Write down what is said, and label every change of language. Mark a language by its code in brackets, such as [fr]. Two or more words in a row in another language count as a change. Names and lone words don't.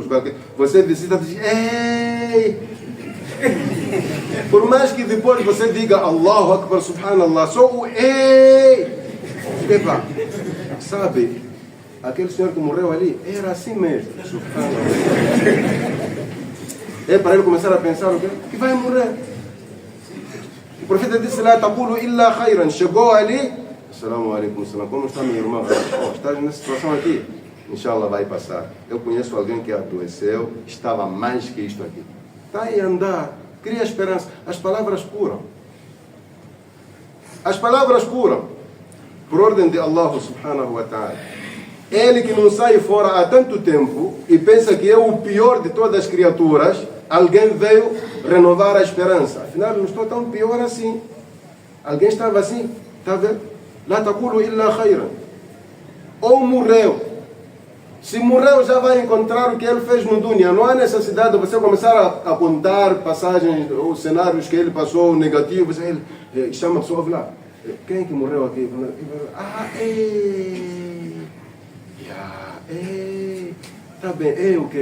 [pt] Você visita e diz: "Ei!" Por mais que depois você diga [ar] الله أكبر, [pt] Subhanallah, só o "ei!" Epa, sabe, aquele senhor que morreu ali era assim mesmo. Subhanallah. É para ele começar a pensar o quê? Que vai morrer. O profeta disse: [ar] "لا تقولوا إلا خيرا." [pt] Chegou ali, [ar] السلام عليكم, [pt] como está minha irmã? Estás nessa situação aqui? Inshallah vai passar. Eu conheço alguém que adoeceu, estava mais que isto aqui. Está aí a andar, cria esperança. As palavras curam. As palavras curam. Por ordem de Allah [ar] سبحانه وتعالى. [pt] Ele que não sai fora há tanto tempo e pensa que é o pior de todas as criaturas, alguém veio renovar a esperança. Afinal, não estou tão pior assim. Alguém estava assim, está vendo? [ar] لا تقولوا إلا خيرا. [pt] Ou morreu. Se morreu, já vai encontrar o que ele fez no dunya. Não há necessidade de você começar a contar passagens ou cenários que ele passou negativos. Ele chama a pessoa lá. Quem é que morreu aqui? Está bem. O que?